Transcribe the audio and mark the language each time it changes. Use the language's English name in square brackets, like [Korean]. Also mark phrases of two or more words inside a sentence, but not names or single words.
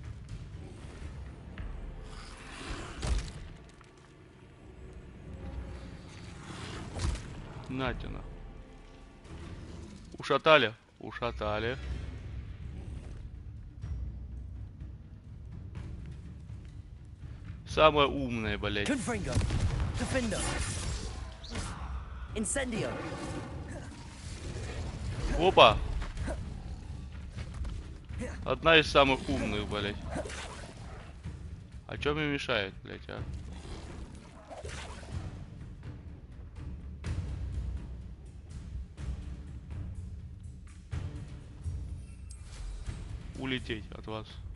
[Russian] Натина. Ушатали? Ушатали. Самая умная, блядь. Confringo. Defender. Incendio. Опа. Одна из самых умных, блядь. А чё мне мешает, блядь, а? Улететь от вас.